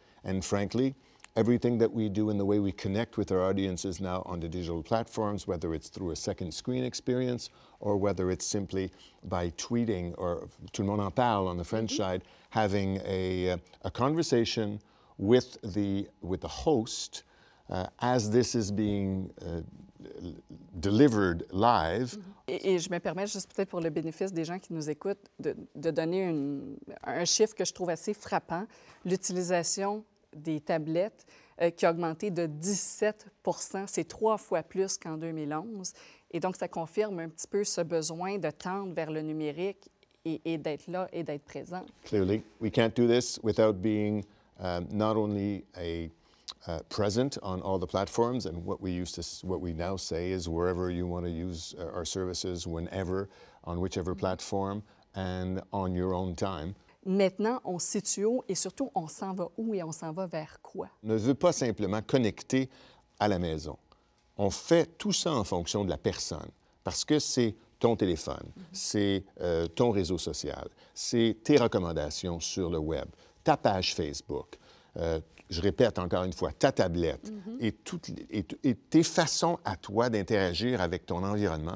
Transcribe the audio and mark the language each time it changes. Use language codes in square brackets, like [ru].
[en] And frankly, everything that we do in the way we connect with our audiences now on the digital platforms, whether it's through a second screen experience or whether it's simply by tweeting or Tout le monde en parle on the French side, having a conversation with the host as this is being delivered live. [fr] Et je me permets juste peut-être pour le bénéfice des gens qui nous écoutent de donner un chiffre que je trouve assez frappant. L'utilisation des tablettes qui a augmenté de 17 %. C'est 3 fois plus qu'en 2011. Et donc, ça confirme un petit peu ce besoin de tendre vers le numérique et d'être là et d'être présent. [en] Clearly, we can't do this without being not only present on all the platforms, and what we now say is wherever you want to use our services, whenever, on whichever platform, and on your own time. [fr] Maintenant, on se situe où et surtout, on s'en va où et on s'en va vers quoi? On ne veut pas simplement connecter à la maison. On fait tout ça en fonction de la personne, parce que c'est ton téléphone, c'est ton réseau social, c'est tes recommandations sur le web, ta page Facebook, je répète encore une fois, ta tablette et tes façons à toi d'interagir avec ton environnement.